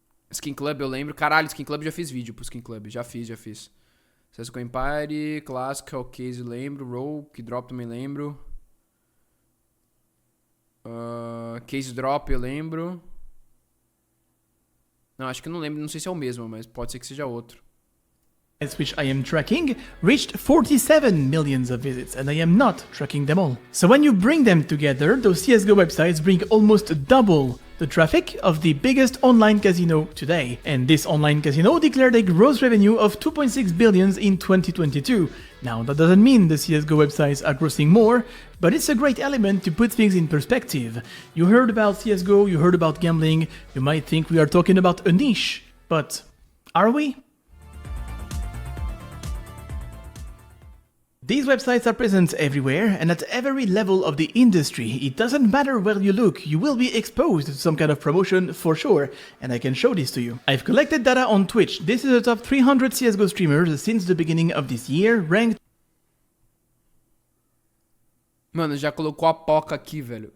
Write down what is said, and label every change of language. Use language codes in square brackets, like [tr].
[pt] Skin Club eu lembro. Caralho, Skin Club já fiz vídeo pro Skin Club, já fiz. CSGO Empire, clássico, Case lembro, Roll, que drop também lembro. Case Drop eu lembro. Não, acho que não lembro, não sei se é o mesmo, mas pode ser que seja outro. [en] Which I am tracking reached 47 million of visits, and I am not tracking them all. So when you bring them together, those CSGO websites bring almost double the traffic of the biggest online casino today. And this online casino declared a gross revenue of 2.6 billion in 2022. Now, that doesn't mean the CSGO websites are grossing more, but it's a great element to put things in perspective. You heard about CSGO, you heard about gambling, you might think we are talking about a niche, but are we? These websites are present everywhere and at every level of the industry. It doesn't matter where you look, you will be exposed to some kind of promotion for sure, and I can show this to you. I've collected data on Twitch. This is the top 300 CSGO streamers since the beginning of this year, ranked... [pt] Mano, já colocou a poca aqui, velho.